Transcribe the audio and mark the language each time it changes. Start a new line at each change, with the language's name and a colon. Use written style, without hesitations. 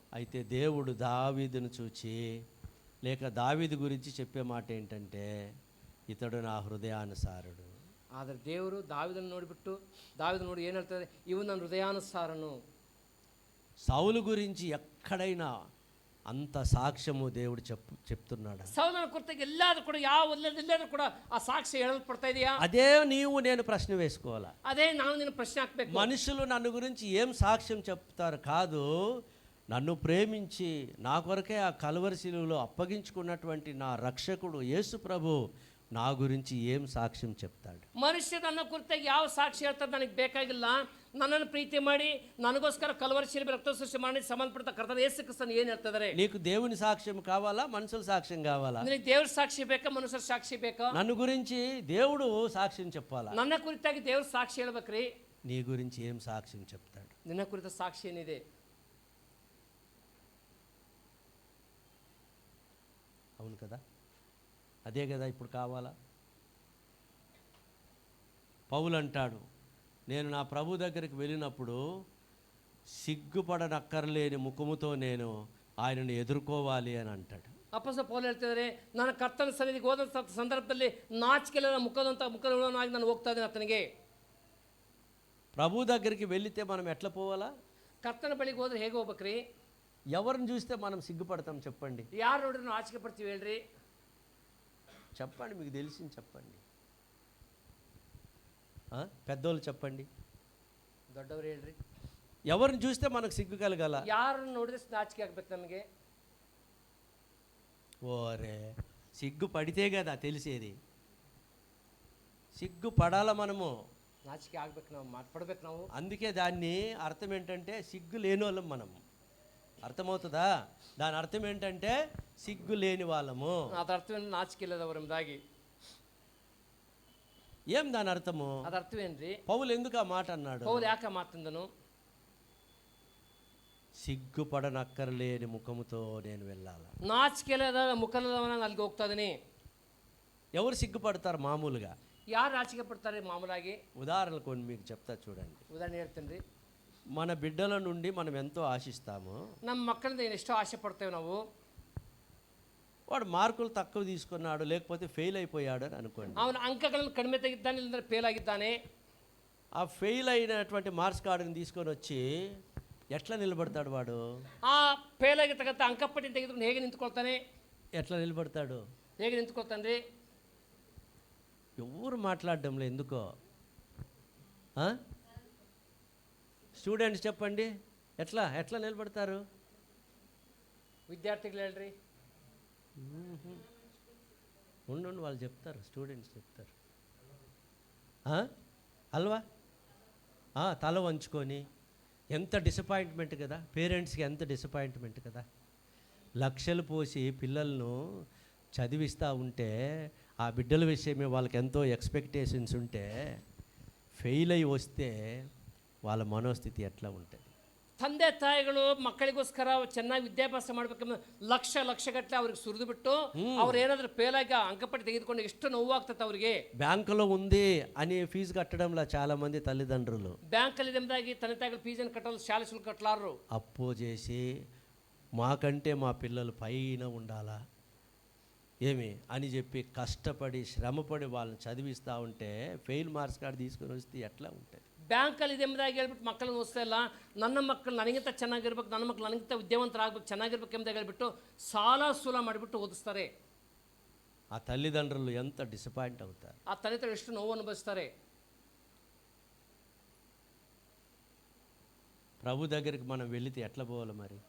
Telugu: అయితే దేవుడు దావీదును చూచి, లేక దావీదు గురించి చెప్పే మాట ఏంటంటే, ఇతడు నా హృదయానుసారుడు.
Kannada: ಆದರೆ ದೇವರು దావీదను ನೋಡಿಬಿಟ್ಟು, దావీదు ನೋಡಿ ಏನು ಹೇಳ್ತಾರೆ, ಇವು ನನ್ನ ಹೃದಯಾನುಸಾರನು.
Telugu: సౌలు గురించి ఎక్కడైనా అంత సాక్ష్యము దేవుడు చెప్తున్నాడు.
Kannada: సౌలನ ಕುರಿತಾಗಿ ಎಲ್ಲಾದ್ರೂ ಕೂಡ ಎಲ್ಲಾದ್ರೂ ಕೂಡ ಆ ಸಾಕ್ಷ್ಯ ಹೇಳಲ್ಪಡ್ತಾ ಇದೆಯా?
Telugu: అదే నేను ప్రశ్న వేసుకోవాలా? అదే
Kannada: ನಾನು
Telugu: నిన్ను ప్రశ్న
Kannada: ಹಾಕಬೇಕು.
Telugu: మనుషులు నన్ను గురించి ఏం సాక్ష్యం చెప్తారు కాదు, నన్ను ప్రేమించి నా కొరకే ఆ కల్వరి శిలువలో అప్పగించుకున్నటువంటి నా రక్షకుడు యేసు ప్రభు నా గురించి ఏం సాక్ష్యం చెప్తాడు?
Kannada: ಮನುಷ್ಯ ನನ್ನ ಕುರಿತಾಗಿ ಯಾವ ಸಾಕ್ಷಿ ಹೇಳ್ತಾರೆ ನನಗೆ ಬೇಕಾಗಿಲ್ಲ. ನನ್ನನ್ನು ಪ್ರೀತಿ ಮಾಡಿ ನನಗೋಸ್ಕರ ಕಲ್ವರಿ ಶಿಲುಬೆ ರಕ್ತ ಸೃಷ್ಟಿ ಮಾಡಿ ಸಂಬಂಧಪಟ್ಟ ಕರ್ತನ ಯೇಸು ಕ್ರಿಸ್ತನು ಏನು ಹೇಳ್ತಿದ್ದಾರೆ?
Telugu: నీకు దేవుని సాక్ష్యం కావాలా, మనుషుల సాక్ష్యం కావాలా?
Kannada: ನಿನಗೆ ದೇವ್ರ ಸಾಕ್ಷಿ ಬೇಕಾ, ಮನುಷ್ಯರ ಸಾಕ್ಷಿ ಬೇಕಾ?
Telugu: నన్ను గురించి దేవుడు సాక్ష్యం చెప్పాలా?
Kannada: ನನ್ನ ಕುರಿತಾಗಿ ದೇವ್ರ ಸಾಕ್ಷಿ ಹೇಳ್ಬೇಕ್ರಿ.
Telugu: నీ గురించి ఏం సాక్ష్యం చెప్తాడు?
Kannada: ನಿನ್ನ ಕುರಿತ ಸಾಕ್ಷಿ ಏನಿದೆ?
Telugu: అవును కదా, అదే కదా ఇప్పుడు కావాలా. పౌలు అంటాడు, నేను నా ప్రభు దగ్గరికి వెళ్ళినప్పుడు సిగ్గుపడనక్కర్లేని ముఖముతో నేను ఆయనను ఎదుర్కోవాలి అని అంటాడు.
Kannada: ಅಪೊಸ್ತಲ ಪೌಲ ಹೇಳ್ತಿದ್ದಾರೆ, ನಾನು ಕರ್ತನ ಸನ್ನಿಧಿಗೆ ಹೋದ ಸಂದರ್ಭದಲ್ಲಿ ನಾಚಿಕೆಲ್ಲ ಮುಖದವನಾಗಿ ನಾನು ಹೋಗ್ತಾ ಇದ್ದೇನೆ ಆತನಿಗೆ.
Telugu: ప్రభు దగ్గరికి వెళితే మనం ఎట్లా పోవాలా?
Kannada: ಕರ್ತನ ಬಳಿಗೆ ಹೋದ್ರೆ ಹೇಗೆ ಹೋಗ್ಬೇಕ್ರಿ?
Telugu: ఎవరిని చూస్తే మనం సిగ్గుపడతాం చెప్పండి?
Kannada: ಯಾರು ನೋಡ್ರಿ ನಾವು ಆಚಿಕೆ ಪಡ್ತೀವಿ ಹೇಳ್ರಿ?
Telugu: చెప్పండి, మీకు తెలిసింది చెప్పండి. పెద్దోళ్ళు చెప్పండి,
Kannada: ದೊಡ್ಡವರು ಹೇಳ್ರಿ.
Telugu: ఎవరిని చూస్తే మనకు సిగ్గు కలగాల?
Kannada: ಯಾರನ್ನು ನೋಡಿದ್ರೆ ನಾಚಿಕೆ ಆಗ್ಬೇಕು ನಮಗೆ.
Telugu: ఓరే, సిగ్గు పడితే కదా తెలిసేది. సిగ్గు పడాల మనము,
Kannada: ನಾಚಿಕೆ ಆಗ್ಬೇಕು, ನಾವು ಮಾತಾಡ್ಬೇಕು ನಾವು.
Telugu: అందుకే దాన్ని అర్థం ఏంటంటే సిగ్గు లేని వాళ్ళం మనం. అర్థమవుతుందా? దాని అర్థం ఏంటంటే సిగ్గు లేని వాళ్ళము.
Kannada: ಅದರ ಅರ್ಥವೇನು? ನಾಚಿಕೆ ಇಲ್ಲದವರು ಎಂಬುದಾಗಿ.
Telugu: ఏం దాని అర్థము?
Kannada: ಅದರ ಅರ್ಥವೇನ್ರಿ?
Telugu: పౌలు ఎందుకు ఆ మాట అన్నాడు?
Kannada: ಪೌಲ ಯಾಕೆ ಮಾತಂದನು?
Telugu: సిగ్గుపడనక్కర్లేని ముఖముతో నేను వెళ్ళాలి.
Kannada: ನಾಚಿಕೆ ಇಲ್ಲದ ಮುಖದವನ ಅಲ್ಲಿಗೆ ಹೋಗ್ತಾ ಇದೀನಿ.
Telugu: ఎవరు సిగ్గుపడతారు మామూలుగా?
Kannada: ಯಾರು ನಾಚಿಕೆ ಪಡ್ತಾರೆ ಮಾಮೂಲಾಗಿ?
Telugu: ఉదాహరణకు కొన్ని మీకు చెప్తా చూడండి.
Kannada: ಉದಾಹರಣೆ ಹೇಳ್ತೀನಿ ರೀ.
Telugu: మన బిడ్డల నుండి మనం ఎంతో ఆశిస్తాము.
Kannada: ನಮ್ಮ ಮಕ್ಕಳಿಂದ ಎಷ್ಟೋ ಆಸೆ ಪಡ್ತೇವೆ ನಾವು.
Telugu: వాడు మార్కులు తక్కువ తీసుకున్నాడు, లేకపోతే ఫెయిల్ అయిపోయాడు అని అనుకోండి.
Kannada: ಅವನ ಅಂಕಗಳನ್ನು ಕಡಿಮೆ ತೆಗಿದ್ದಾನೆ, ಇಲ್ಲಂದ್ರೆ ಫೇಲ್ ಆಗಿದ್ದಾನೆ.
Telugu: ఆ ఫెయిల్ అయినటువంటి మార్క్స్ కార్డుని తీసుకొని వచ్చి ఎట్లా నిలబడతాడు వాడు?
Kannada: ಆ ಫೇಲ್ ಆಗಿರ್ತಕ್ಕಂಥ ಅಂಕಪಟ್ಟಿ ತೆಗೆದುಕೊಂಡು ಹೇಗೆ ನಿಂತ್ಕೊಳ್ತಾನೆ?
Telugu: ఎట్లా నిలబడతాడు?
Kannada: ಹೇಗೆ ನಿಂತ್ಕೊಳ್ತಾನೆ ರೀ?
Telugu: ఎవరు మాట్లాడడంలో ఎందుకో? స్టూడెంట్స్ చెప్పండి, ఎట్లా ఎట్లా నిలబడతారు?
Kannada: ವಿದ್ಯಾರ್ಥಿಗಳು ಹೇಳ್ರಿ.
Telugu: ఉండు వాళ్ళు చెప్తారు, స్టూడెంట్స్ చెప్తారు. అల్వా తల వంచుకొని ఎంత డిసప్పాయింట్మెంట్ కదా, పేరెంట్స్కి ఎంత డిసప్పాయింట్మెంట్ కదా. లక్షలు పోసి పిల్లలను చదివిస్తూ ఉంటే ఆ బిడ్డల విషయమే వాళ్ళకి ఎంతో ఎక్స్పెక్టేషన్స్ ఉంటే ఫెయిల్ అయి వస్తే వాళ్ళ మనోస్థితి ఎట్లా ఉంటుంది?
Kannada: ತಂದೆ ತಾಯಿಗಳು ಮಕ್ಕಳಿಗೋಸ್ಕರ ಚೆನ್ನಾಗಿ ವಿದ್ಯಾಭ್ಯಾಸ ಮಾಡ್ಬೇಕಂದ್ರೆ ಲಕ್ಷಗಟ್ಟಲೆ ಅವ್ರಿಗೆ ಸುರಿದು ಬಿಟ್ಟು ಅವ್ರು ಏನಾದ್ರೂ ಫೇಲಾಗಿ ಅಂಕಪಟ್ಟಿ ತೆಗೆದುಕೊಂಡು ಎಷ್ಟು ನೋವಾಗ್ತದೆ ಅವ್ರಿಗೆ.
Telugu: బ్యాంకులో ఉంది అని ఫీజు కట్టడంలో చాలా మంది తల్లిదండ్రులు
Kannada: బ్యాంకಲ್ಲಿ నెమ్మదాಗಿ ತಂದೆ ತಾಯಿಗಳು ಫೀಸನ್ನು ಕಟ್ಟಲು ಶಾಲೆ ಶುಲ್ಕ ಕಟ್ಟಲಾರರು.
Telugu: అప్పు చేసి మాకంటే మా పిల్లలు పైన ఉండాలా ఏమి అని చెప్పి కష్టపడి శ్రమపడి వాళ్ళని చదివిస్తూ ఉంటే ఫెయిల్ మార్క్స్ కార్డు తీసుకొని వస్తే ఎట్లా ఉంటుంది?
Kannada: ಬ್ಯಾಂಕಲ್ಲಿ ಇದೆಂಬುದಾಗಿ ಹೇಳ್ಬಿಟ್ಟು ಮಕ್ಕಳನ್ನು ಓದಿಸ್ತಾ ಇಲ್ಲ, ನನ್ನ ಮಕ್ಕಳು ನನಗಿಂತ ಚೆನ್ನಾಗಿರ್ಬೇಕು, ನನ್ನ ಮಕ್ಕಳು ನನಗಿಂತ ವಿದ್ಯಾವಂತರಾಗಬೇಕು, ಚೆನ್ನಾಗಿರ್ಬೇಕು ಎಂಬುದಾಗಿ ಹೇಳ್ಬಿಟ್ಟು ಸಾಲ ಸೂಲ ಮಾಡಿಬಿಟ್ಟು ಓದಿಸ್ತಾರೆ.
Telugu: ఆ తల్లిదండ్రులు ఎంత డిసప్పాయింట్ అవుతారు.
Kannada: ಆ ತಂದೆ ಎಷ್ಟು ನೋವು ಅನುಭವಿಸ್ತಾರೆ.
Telugu: ప్రభు దగ్గరికి మనం వెళితే ఎట్లా పోవాలి మరి?